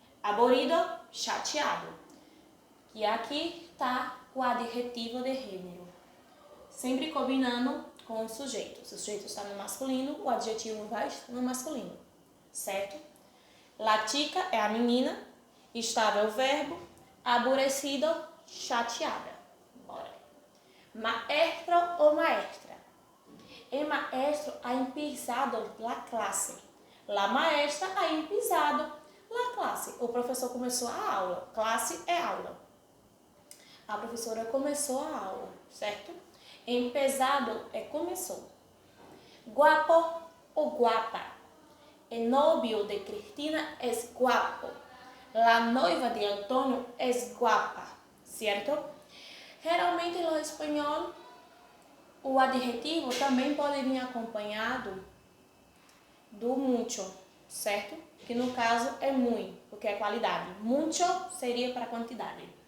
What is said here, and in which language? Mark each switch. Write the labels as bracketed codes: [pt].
[pt] Aburrido, chateado. E aqui está o adjetivo de gênero, sempre combinando com o sujeito. Se o sujeito está no masculino, o adjetivo vai estar no masculino, certo? La chica é a menina, estava o verbo, aborrecido, chateada. Bora. Maestro ou maestra. [es] El maestro ha empezado la clase. La maestra ha empezado la clase. [pt] O professor começou a aula. Classe é aula. A professora começou a aula, certo? Empezado é começou. Guapo ou guapa. [es] El novio de Cristina es guapo. La noiva de Antonio es guapa, certo? [pt] Geralmente no espanhol, o adjetivo também pode vir acompanhado do mucho, certo? Que no caso é muito, porque é qualidade. Mucho seria para quantidade.